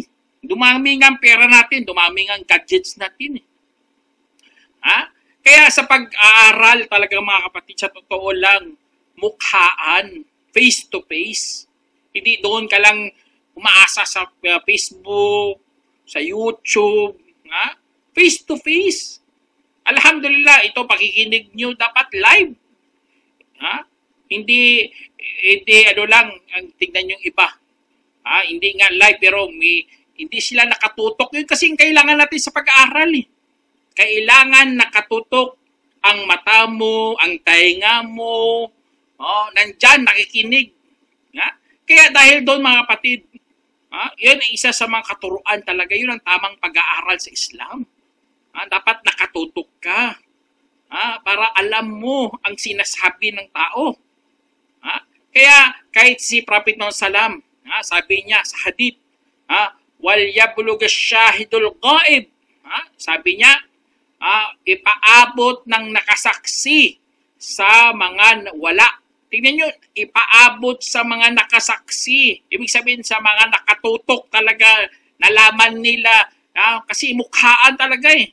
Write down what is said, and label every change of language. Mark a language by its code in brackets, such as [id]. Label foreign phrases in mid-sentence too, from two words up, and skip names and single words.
[tl] Dumami nga ang pera natin, dumami nga ang gadgets natin eh. Kaya sa pag-aaral talaga mga kapatid, sa totoo lang, mukhaan, [en] face to face. [tl] Hindi doon ka lang umaasa sa Facebook, sa YouTube, [en] face to face. [tl] Alhamdulillah, ito pakikinig nyo dapat live. Ha? Hindi ano lang ang tingnan yung iba. Ha? Hindi nga live pero hindi sila nakatutok. Yun kasi kailangan natin sa pag-aaral eh. Kailangan nakatutok ang mata mo, ang tainga mo, nandyan, nakikinig. Ha? Kaya dahil doon mga kapatid, yun ang isa sa mga katuruan talaga. Yun ang tamang pag-aaral sa Islam. Dapat nakatutok ka. Para alam mo ang sinasabi ng tao. Kaya kahit si Prophet Muhammad Salam, sabi niya sa hadith, [ar] فليبلغ الشاهد الغائب. [tl] Sabi niya, ipaabot ng nakasaksi sa mga wala. Tingnan nyo, ipaabot sa mga nakasaksi. Ibig sabihin sa mga nakatutok talaga, nalaman nila, kasi mukhaan talaga eh.